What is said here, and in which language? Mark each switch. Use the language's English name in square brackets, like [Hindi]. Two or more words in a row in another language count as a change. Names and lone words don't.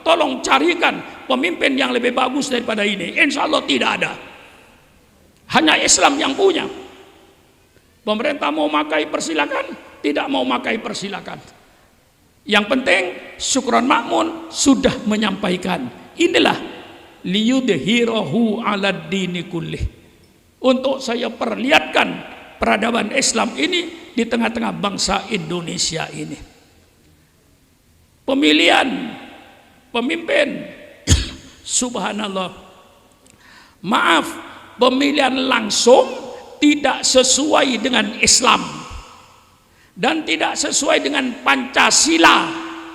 [Indonesian] Tolong carikan pemimpin yang lebih bagus daripada ini. [Arabic] إن شاء الله [Indonesian] tidak ada. Hanya Islam yang punya. Pemerintah mau makai persilakan, tidak mau makai persilakan. Yang penting Sukron Makmun sudah menyampaikan, inilah [Arabic] ليظهره على الدين كله, [Indonesian] untuk saya perlihatkan peradaban Islam ini di tengah-tengah bangsa Indonesia ini. Pemilihan pemimpin, subhanallah, maaf, pemilihan langsung tidak sesuai dengan Islam dan tidak sesuai dengan Pancasila.